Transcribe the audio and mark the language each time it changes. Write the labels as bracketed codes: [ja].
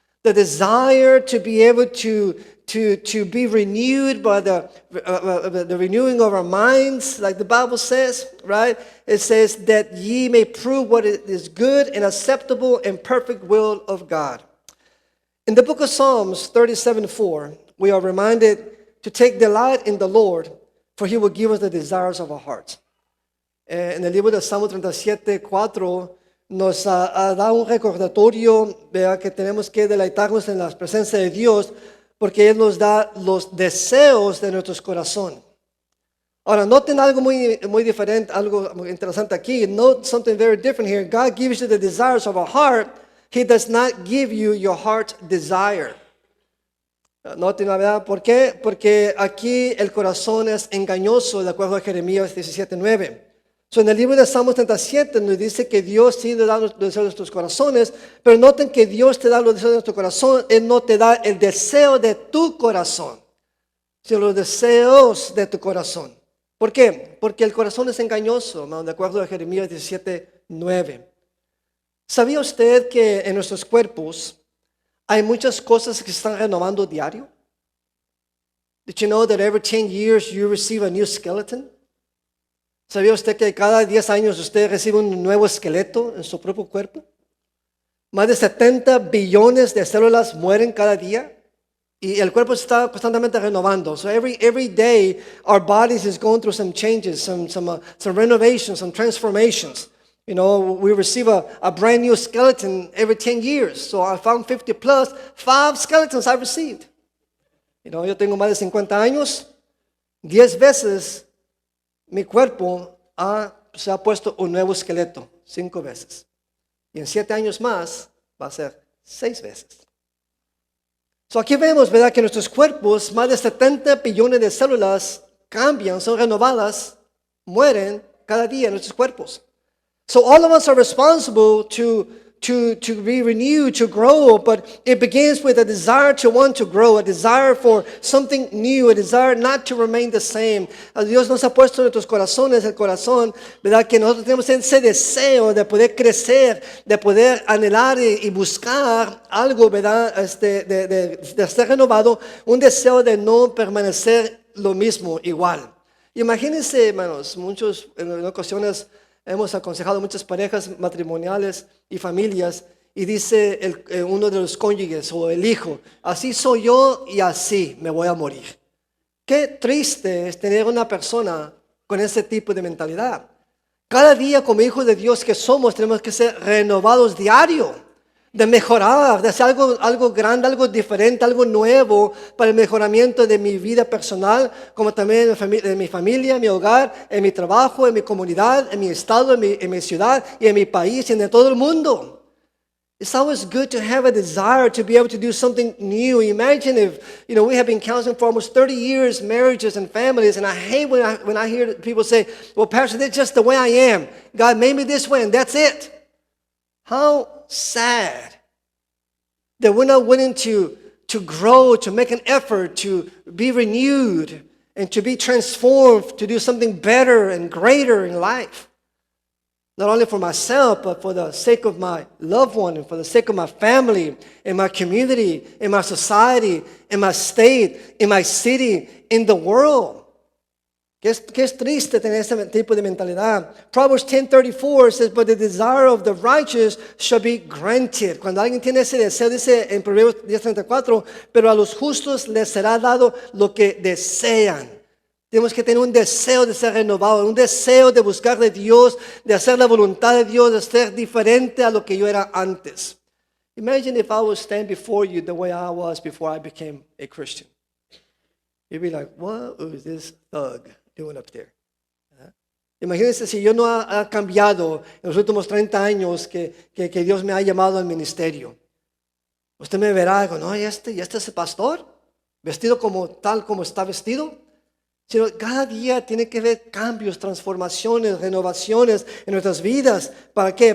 [en] The desire to be able to be renewed by the renewing of our minds, like the Bible says, right? It says that ye may prove what is good and acceptable and perfect will of God. In the book of Psalms 37:4, we are reminded to take delight in the Lord, for he will give us the desires of our hearts. [es] En el libro de Salmo 37:4 nos da un recordatorio de que tenemos que deleitarnos en la presencia de Dios porque Él nos da los deseos de nuestros corazones. Ahora, noten algo muy diferente, algo muy interesante aquí. [en] Note something very different here. God gives you the desires of our heart. He does not give you your heart's desire. [es] Noten la verdad, ¿por qué? Porque aquí el corazón es engañoso, de acuerdo a Jeremías 17:9. So, en el libro de Salmos 37 nos dice que Dios sí le da los deseos de nuestros corazones, pero noten que Dios te da los deseos de nuestro corazón, Él no te da el deseo de tu corazón, sino los deseos de tu corazón. ¿Por qué? Porque el corazón es engañoso, de acuerdo a Jeremías 17:9. ¿Sabía usted que en nuestros cuerpos hay muchas cosas que se están renovando diario? [en] Did you know that every 10 years you receive a new skeleton? [es] ¿Sabía usted que cada 10 años usted recibe un nuevo esqueleto en su propio cuerpo? Más de 70 billones de células mueren cada día y el cuerpo se está constantemente renovando. [en] So every day our bodies is going through some changes, some renovations, some transformations. You know, we receive a brand new skeleton every 10 years. So I found 50 plus, 5 skeletons I received. You know, [es] yo tengo más de 50 años, 10 veces mi cuerpo se ha puesto un nuevo esqueleto, 5 veces. Y en 7 años más va a ser 6 veces. So aquí vemos, ¿verdad?, que nuestros cuerpos, más de 70 billones de células cambian, son renovadas, mueren cada día en nuestros cuerpos. [en] So all of us are responsible to be renewed, to grow, but it begins with a desire to want to grow, a desire for something new, a desire not to remain the same. [es] Dios nos ha puesto en nuestros corazones el corazón, ¿verdad? Que nosotros tenemos ese deseo de poder crecer, de poder anhelar y buscar algo, ¿verdad? De ser renovado, un deseo de no permanecer lo mismo, igual. Imagínense, hermanos, en ocasiones hemos aconsejado muchas parejas matrimoniales y familias y dice uno de los cónyuges o el hijo, así soy yo y así me voy a morir. Qué triste es tener una persona con ese tipo de mentalidad. Cada día como hijos de Dios que somos tenemos que ser renovados diario, de mejorar, de hacer algo grande, algo diferente, algo nuevo para el mejoramiento de mi vida personal, como también de mi familia, en mi hogar, en mi trabajo, en mi comunidad, en mi estado, en mi ciudad y en mi país y en todo el mundo. [en] It's always good to have a desire to be able to do something new. Imagine if, we have been counseling for almost 30 years, marriages and families, and I hate when I hear people say, well, Pastor, that's just the way I am. God made me this way and that's it. How sad that we're not willing to grow, to make an effort, to be renewed, and to be transformed, to do something better and greater in life. Not only for myself, but for the sake of my loved one, and for the sake of my family, in my community, in my society, in my state, in my city, in the world. [es] Que es triste tener ese tipo de mentalidad. [en] Proverbs 10:34 says, but the desire of the righteous shall be granted. [es] Cuando alguien tiene ese deseo, dice en Proverbios 10:34, pero a los justos les será dado lo que desean. Tenemos que tener un deseo de ser renovado, un deseo de buscar de Dios, de hacer la voluntad de Dios, de ser diferente a lo que yo era antes. [en] Imagine if I was standing before you the way I was before I became a Christian. You'd be like, what is this thug doing up there? [es] Imagínense si yo no ha cambiado en los últimos 30 años que Dios me ha llamado al ministerio. Usted me verá y digo, no, ¿y este es el pastor? Vestido tal como está vestido. Sino cada día tiene que haber cambios, transformaciones, renovaciones en nuestras vidas. ¿Para qué?